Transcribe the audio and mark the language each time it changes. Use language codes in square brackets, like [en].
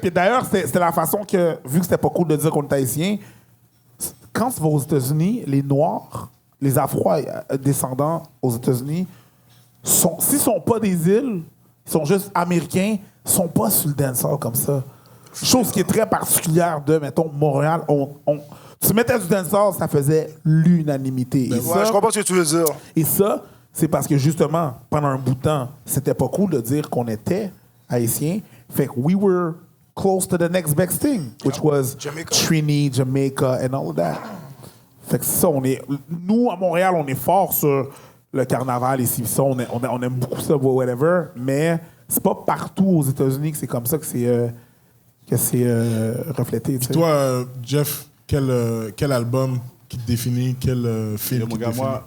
[fr] Puis d'ailleurs, c'était la façon que, vu que c'était pas cool de dire qu'on était haïtien, quand tu vas aux États-Unis, les Noirs, les Afro-descendants aux États-Unis, s'ils sont pas des îles, ils sont juste américains, ils sont pas sur le dancehall comme ça. Chose qui est très particulière de, mettons, Montréal. Tu mettais du dancehall, ça faisait l'unanimité. Je comprends ce que tu veux dire. Et ça, c'est parce que justement, pendant un bout de temps, c'était pas cool de dire qu'on était haïtiens. Fait que [en] we were close to the next best thing, which was Trini, Jamaica, and all of that. [fr] Fait que ça, nous, à Montréal, on est fort sur le carnaval ici. Ça, on aime beaucoup ça, whatever, mais c'est pas partout aux États-Unis que c'est comme ça que c'est reflété. Puis toi, Jeff, quel album qui te définit, quel film qui te définit?